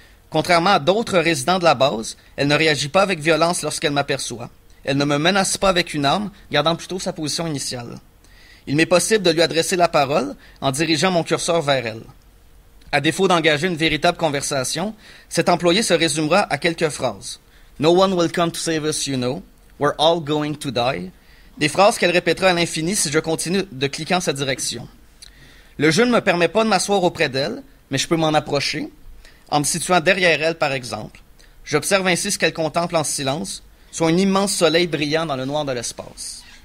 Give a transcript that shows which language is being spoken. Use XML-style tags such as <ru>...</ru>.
<fr>Contrairement à d'autres résidents de la base, elle ne réagit pas avec violence lorsqu'elle m'aperçoit. Elle ne me menace pas avec une arme, gardant plutôt sa position initiale. Il m'est possible de lui adresser la parole en dirigeant mon curseur vers elle. À défaut d'engager une véritable conversation, cet employé se résumera à quelques phrases.</fr> <en>« No one will come to save us, you know. We're all going to die.</en> <fr>» Des phrases qu'elle répétera à l'infini si je continue de cliquer en sa direction. Le jeu ne me permet pas de m'asseoir auprès d'elle, mais je peux m'en approcher, en me situant derrière elle, par exemple. J'observe ainsi ce qu'elle contemple en silence, soit un immense soleil brillant dans le noir de l'espace.</fr>